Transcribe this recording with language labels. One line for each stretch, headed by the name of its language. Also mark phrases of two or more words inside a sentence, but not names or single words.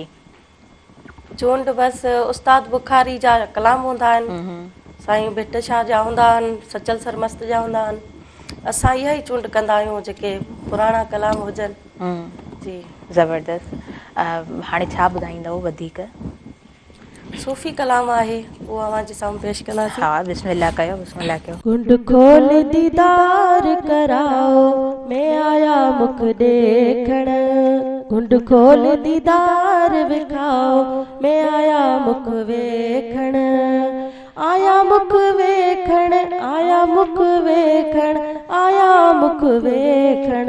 Sindhi: चूंड बसि उस्ताद बुखारी जा कलाम हूंदा आहिनि, साईं भिट शाह जा हूंदा आहिनि, सचल सरमस्त जा हूंदा आहिनि। असां इहा ई चूंड कंदा आहियूं जेके पुराणा कलाम हुजनि। जी, ज़बरदस्त। हाणे छा ॿुधाईंदव वधीक? सूफ़ी कलाम आहे, उहो अव्हां जे साम्हूं पेश कंदासीं। हा, बिस्मिल्लाह कयो, बिस्मिल्लाह कयो।
Punjabi: ਕੁੰਡ ਖੋਲ ਦੀਦਾਰ ਕਰਾਓ, ਮੈਂ ਆਯਾ ਮੁਖ ਦੇਖਣ। ਕੁੰਡ ਖੋਲ ਦੀਦਾਰ ਵਿਖਾਓ, ਮੈਂ ਆਯਾ ਮੁਖ ਵੇਖਣ। ਆਯਾ ਮੁਖ ਵੇਖਣ, ਆਯਾ ਮੁਖ ਵੇਖਣ, ਆਯਾ ਮੁਖ ਵੇਖਣ, आया मुख वेखण।